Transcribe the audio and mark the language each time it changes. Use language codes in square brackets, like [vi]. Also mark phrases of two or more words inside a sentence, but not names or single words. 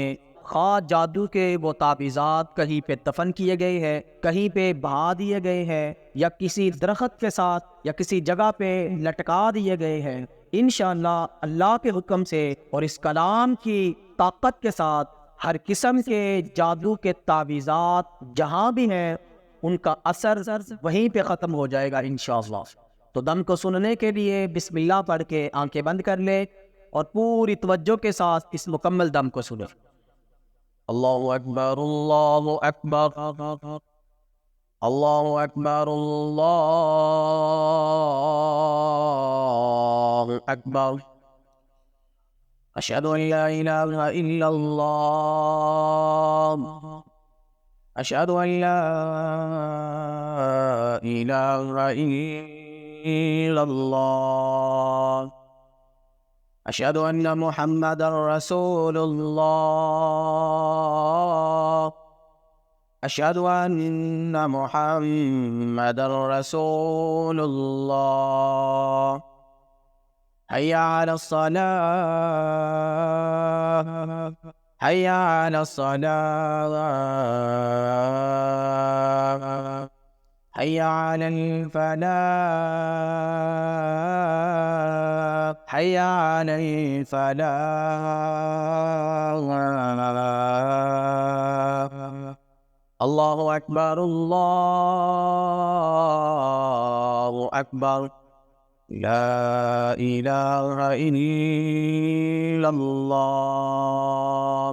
[ur] خا جادو کے وہ تعویذات کہیں پہ دفن کیے گئے ہیں، کہیں پہ بہا دیے گئے ہیں، یا کسی درخت کے ساتھ یا کسی جگہ پہ لٹکا دیے گئے ہیں، ان شاءاللہ اللہ کے حکم سے اور اس کلام کی طاقت کے ساتھ ہر قسم کے جادو کے تعویذات جہاں بھی ہیں ان کا اثر وہیں پہ ختم ہو جائے گا ان شاءاللہ. تو دم کو سننے کے لیے بسم اللہ پڑھ کے آنکھیں بند کر لے اور پوری توجہ کے ساتھ اس مکمل دم کو سنے. [ar] الله أكبر، الله أكبر، الله أكبر، الله أكبر. أشهد أن لا إله إلا الله، أشهد أن لا إله إلا الله، أشهد أن محمدا رسول الله، أشهد أن محمدا رسول الله. حي على الصلاة، حي على الصلاة، حي على الفلاح، حي على الفلاح. الله أكبر، الله أكبر، لا إله إلا الله.